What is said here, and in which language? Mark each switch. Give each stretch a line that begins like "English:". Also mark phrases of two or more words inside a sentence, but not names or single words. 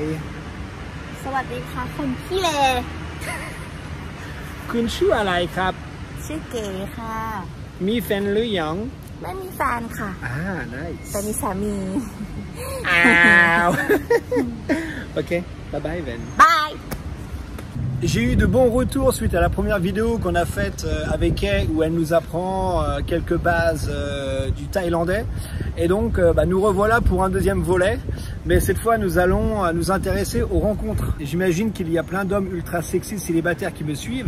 Thai: สวัสดีค่ะคนขี้เล คุณชื่ออะไรครับ ชื่อเก๋ค่ะ มีแฟนหรือยัง ไม่มีแฟนค่ะ nice แต่มีสามี
English: Ok, bye bye Ben.
Thai: บาย
French: J'ai eu de bons retours suite à la première vidéo qu'on a faite avec elle où elle nous apprend quelques bases du thaïlandais. Et donc nous revoilà pour un deuxième volet. Mais cette fois nous allons nous intéresser aux rencontres. J'imagine qu'il y a plein d'hommes ultra sexy célibataires qui me suivent.